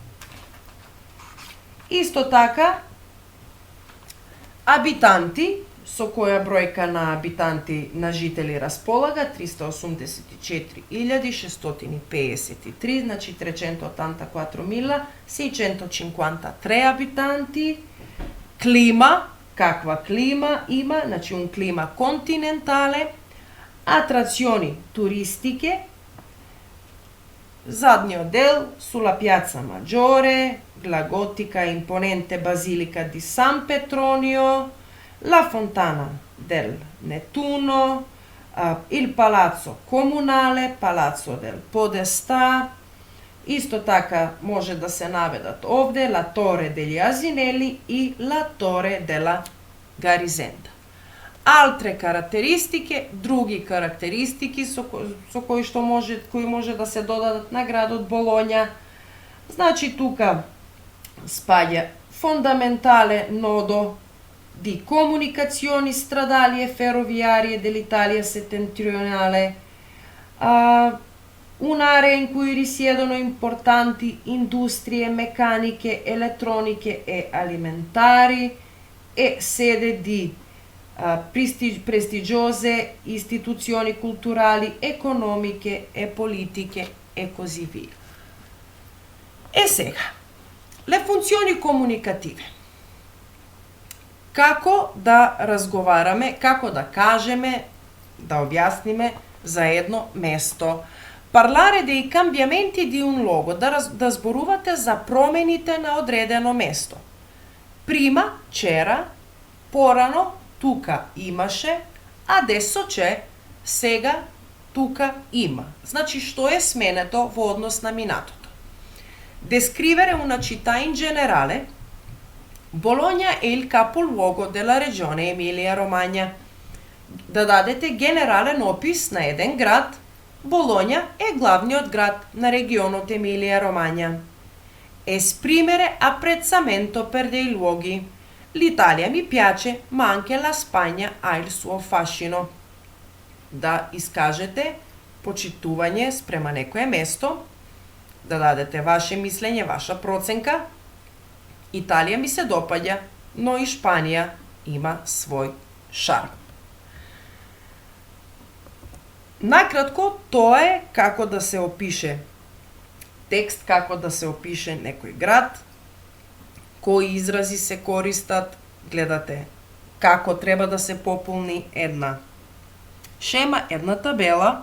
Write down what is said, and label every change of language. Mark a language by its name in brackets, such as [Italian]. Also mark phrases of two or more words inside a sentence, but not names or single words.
[Macedonian] Исто така, абитанти, со која бројка на абитанти на жители располага, 384.653, значи 384.653 абитанти. Клима, каква клима има? [Italian] Значи un clima continentale. Attrazioni turistiche. [Macedonian] Задниот дел, [Italian] sulla Piazza Maggiore, la gotica imponente Basilica di San Petronio, la fontana del Nettuno, il Palazzo Comunale, Palazzo del Podestà. [Macedonian] Исто така може да се наведат овде La Torre degli Asinelli и La Torre della Garisenda. Altre карактеристики, други карактеристики со кои може да се додадат на градот Болоња. Значи тука спаѓа [Italian] fondamentale nodo di comunicazioni stradali e ferroviarie dell'Italia settentrionale, un'area in cui risiedono importanti industrie meccaniche, elettroniche e alimentari, e sede di prestigiose istituzioni culturali, economiche e politiche e così via. E сега, le funzioni comunicative. [Macedonian] Како да разговараме, како да кажеме, да објасниме за едно место. [Italian] Parlare dei cambiamenti di un luogo, [Macedonian] да зборувате за промените на одредено место. [Italian] Prima c'era, [Macedonian] порано тука имаше, [Italian] adesso c'è, [Macedonian] сега тука има. Значи што е сменето во однос на минатото. [Italian] Descrivere una città in generale. Bologna è il capoluogo della regione Emilia-Romagna. [Macedonian] Да дадете генерален опис на еден град. Болоња е главниот град на регионот Емилија-Ромања. [Italian] Esprimere apprezzamento per dei luoghi. L'Italia mi piace, ma anche la Spagna ha il suo fascino. [Macedonian] Да искажете почитување спрема некое место, да дадете ваше мислење, ваша проценка. Италија ми се допаѓа, но и Шпанија има свој шарм. Накратко, тоа е како да се опише текст, како да се опише некој град, кои изрази се користат, гледате како треба да се пополни една шема, една табела.